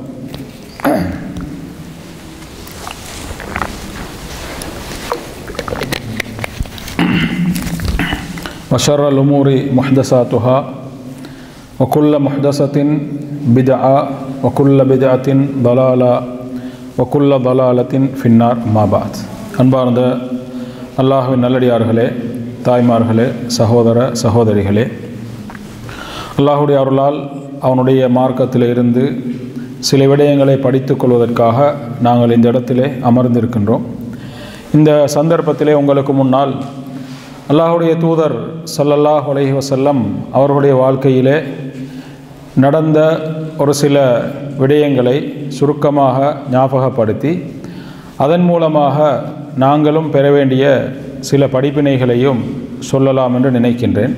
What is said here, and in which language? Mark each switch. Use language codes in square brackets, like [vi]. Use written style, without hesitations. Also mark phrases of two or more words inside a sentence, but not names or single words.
[ar] وشر الأمور محدثاتها وكل محدثة بدعة وكل بدعة ضلالة وكل ضلالة في النار ما بعد [ta] அன்பார்ந்த அல்லாஹ்வின் நல்லடியார்களே, தாய்மார்களே, சகோதர சகோதரிகளே, அல்லாஹுடைய அருளால் அவனுடைய மார்க்கத்தில் இருந்து சில விடயங்களை படித்து கொள்வதற்காக நாங்கள் இந்த இடத்திலே அமர்ந்திருக்கின்றோம். இந்த சந்தர்ப்பத்திலே உங்களுக்கு முன்னால் அல்லாஹுடைய தூதர் [ar] صلى الله عليه وسلم [ta] அவர்களுடைய வாழ்க்கையிலே நடந்த ஒரு சில விடயங்களை சுருக்கமாக ஞாபகப்படுத்தி அதன் மூலமாக நாங்களும் பெற வேண்டிய சில படிப்பினைகளையும் சொல்லலாம் என்று நினைக்கின்றேன்.